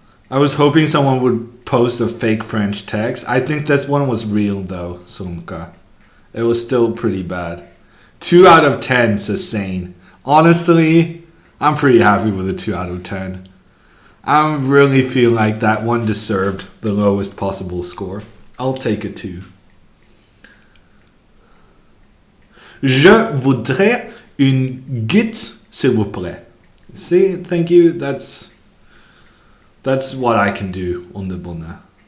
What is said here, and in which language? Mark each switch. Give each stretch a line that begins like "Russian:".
English: I was hoping someone would post a fake French text. I think this one was real though, Sumka. It was still pretty bad. 2 out of 10, says Sane. Honestly, I'm pretty happy with a 2 out of 10. I really feel like that one deserved the lowest possible score. I'll take a 2.
French: Je voudrais une guide, s'il vous plaît.
English: See, thank you. That's what I can do on the bonheur.